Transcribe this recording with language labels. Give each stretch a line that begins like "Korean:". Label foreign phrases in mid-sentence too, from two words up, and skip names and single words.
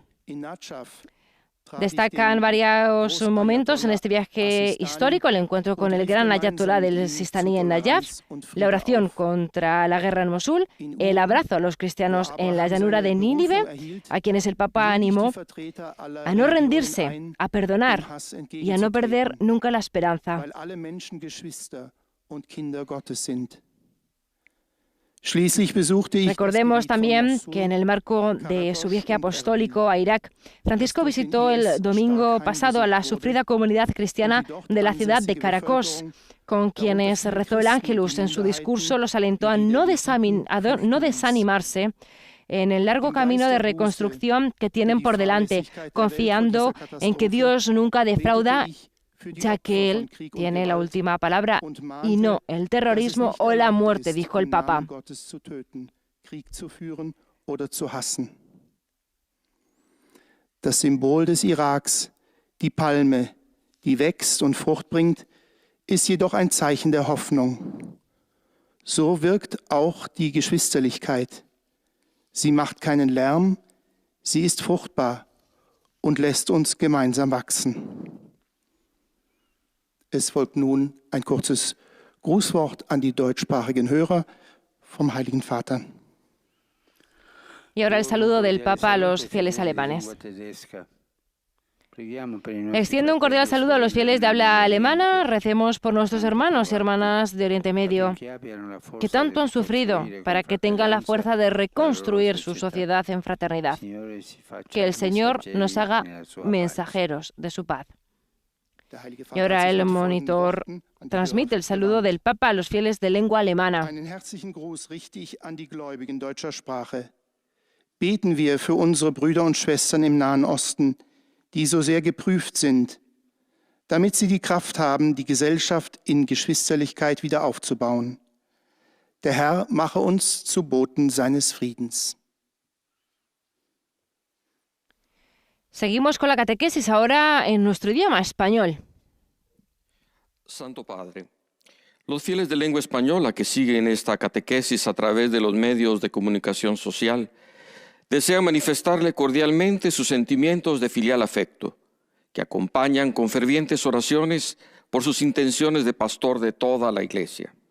Spanish: Destacan varios momentos en este viaje histórico: el encuentro con el gran ayatolá del Sistaní en Nayaf, la oración contra la guerra en Mosul, el abrazo a los cristianos en la llanura de Nínive, a quienes el Papa animó a no rendirse, a perdonar y a no perder nunca la esperanza.
German: Schließlich besuchte ich
Spanish: Recordemos también que en el marco de su viaje apostólico a Irak, Francisco visitó el domingo pasado a la sufrida comunidad cristiana de la ciudad de Caracas, con quienes rezó el Ángelus. En su discurso los alentó a no desanimarse en el largo camino de reconstrucción que tienen por delante, confiando en que Dios nunca defrauda, ya que Él tiene la última palabra y no el terrorismo o la muerte, dijo el Papa.
German: Das Symbol des Iraks, die Palme, die wächst und Frucht bringt, ist jedoch ein Zeichen der Hoffnung. So wirkt auch die Geschwisterlichkeit. Sie macht keinen Lärm, sie ist fruchtbar und lässt uns gemeinsam wachsen. Es folgt nun ein kurzes Grußwort an die deutschsprachigen Hörer vom Heiligen Vater.
Spanish: Y ahora el saludo del Papa a los fieles alemanes. Extiendo un cordial saludo a los fieles de habla alemana. Recemos por nuestros hermanos y hermanas de Oriente Medio, que tanto han sufrido, para que tengan la fuerza de reconstruir su sociedad en fraternidad. Que el Señor nos haga mensajeros de su paz. Y ahora el monitor transmite el saludo del Papa a los fieles de lengua alemana.
German: Einen herzlichen Gruß richte ich an die Gläubigen deutscher Sprache. Beten wir für unsere Brüder und Schwestern im Nahen Osten, die so sehr geprüft sind, damit sie die Kraft haben, die Gesellschaft in Geschwisterlichkeit wieder aufzubauen. Der Herr mache uns zu Boten seines Friedens.
Spanish: Seguimos con la catequesis ahora en nuestro idioma español. Santo Padre, los fieles de lengua española que siguen esta catequesis a través de los medios de comunicación social desean manifestarle cordialmente sus sentimientos de filial afecto, que acompañan con fervientes oraciones por sus intenciones de pastor de toda la Iglesia.